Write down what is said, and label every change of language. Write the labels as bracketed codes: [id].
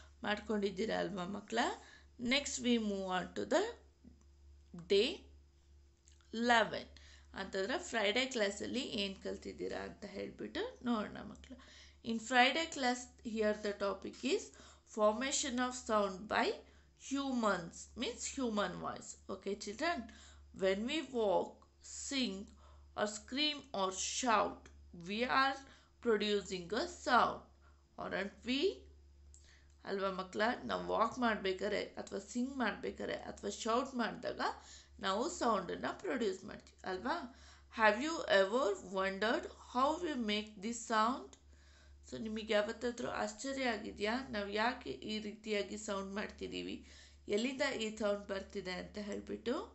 [kn] ಮಾಡ್ಕೊಂಡಿದ್ದೀರಾ ಅಲ್ವಾ ಮಕ್ಕಳ? [en] next we move on to the day 11 [kn] ಅಂತಂದರೆ ಫ್ರೈಡೇ ಕ್ಲಾಸಲ್ಲಿ ಏನು ಕಲ್ತಿದ್ದೀರಾ ಅಂತ ಹೇಳಿಬಿಟ್ಟು ನೋಡೋಣ ಮಕ್ಕಳು. [en] In Friday class here the topic is formation of sound by humans, means human voice. Okay children, when we walk, sing or scream or shout, we are producing a sound, aren't we? [kn] ಅಲ್ವಾ ಮಕ್ಕಳ? ನಾವು walk ಮಾಡಬೇಕಾದ್ರೆ ಅಥವಾ ಸಿಂಗ್ ಮಾಡಬೇಕಾದ್ರೆ ಅಥವಾ shout ಮಾಡಿದಾಗ ನಾವು ಸೌಂಡನ್ನು produce ಮಾಡ್ತೀವಿ ಅಲ್ವಾ? [en] Have you ever wondered how we make this sound? [kn] So ನಿಮಗೆ ಯಾವತ್ತಾದರೂ ಆಶ್ಚರ್ಯ ಆಗಿದೆಯಾ ನಾವು ಯಾಕೆ ಈ ರೀತಿಯಾಗಿ ಸೌಂಡ್ ಮಾಡ್ತಿದ್ದೀವಿ, ಎಲ್ಲಿಂದ ಈ ಸೌಂಡ್ ಬರ್ತಿದೆ ಅಂತ ಹೇಳಿಬಿಟ್ಟು?